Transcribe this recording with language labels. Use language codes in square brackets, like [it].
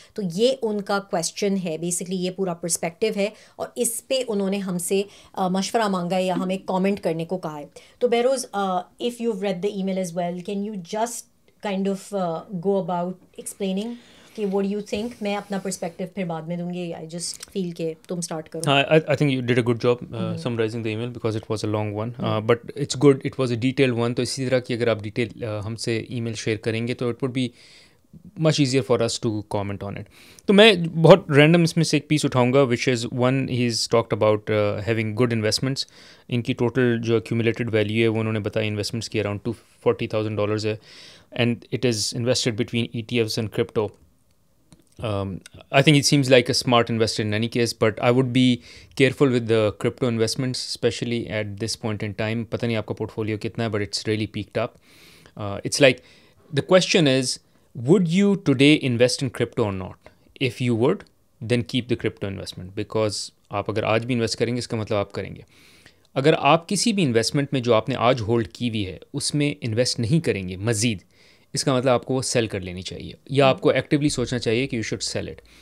[ur] تو یہ ان کا کویسچن ہے بیسکلی، یہ پورا پرسپیکٹیو ہے، اور اس پہ انہوں نے ہم سے مشورہ مانگا ہے یا ہمیں کامنٹ کرنے کو کہا ہے. [en] تو Behroz, if you read the email as well, can you just kind of go about explaining کہ what do you think؟ [ur] میں اپنا پرسپیکٹیو پھر بعد میں دوں گی. [en] I just feel [ur] کہ تم اسٹارٹ کرو. [en] I think you did a good job summarizing the email because it was a long one. But it's good, it was a detailed one. [ur] تو اسی طرح کی اگر آپ ڈیٹیل ہم سے ای میل شیئر کریں گے تو [en] it would be much easier for us to comment on it. [ur] تو میں بہت رینڈم اس میں سے ایک پیس اٹھاؤں گا [en] which is one, he's talked about having good investments. [ur] ان کی ٹوٹل جو accumulated value ہے وہ انہوں نے بتایا انویسٹمنٹس کی around $240,000 ہے, [en] and it is invested between ETFs and crypto. I think it seems like a smart investor in any case, but I would be careful with the crypto investments, especially at this point in time. [ur] پتہ نہیں آپ کا portfolio کتنا ہے, [en] but it's really peaked up. It's like the question is, would you today invest in crypto or not? If you would, then keep the crypto investment, because [ur] آپ اگر آج بھی انویسٹ کریں گے [en] اس کا مطلب آپ کریں گے. [ur] اگر آپ کسی بھی انویسٹمنٹ میں جو آپ نے آج ہولڈ کی ہوئی ہے اس میں انویسٹ نہیں کریں گے مزید، اس کا مطلب آپ کو وہ سیل کر لینی چاہیے یا آپ کو ایکٹیولی سوچنا چاہیے کہ [en] You should sell it.